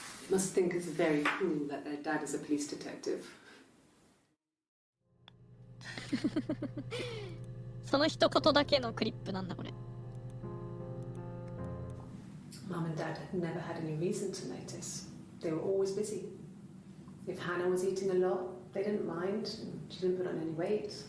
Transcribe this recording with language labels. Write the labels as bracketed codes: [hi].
[en] Must think it's very cool that their dad is a police detective. [ja] その一言だけのクリップなんだこれ。 [en] Mum and Dad had never had any reason to notice. They were always busy. If Hannah was eating a lot, they didn't mind. She didn't put on any weight.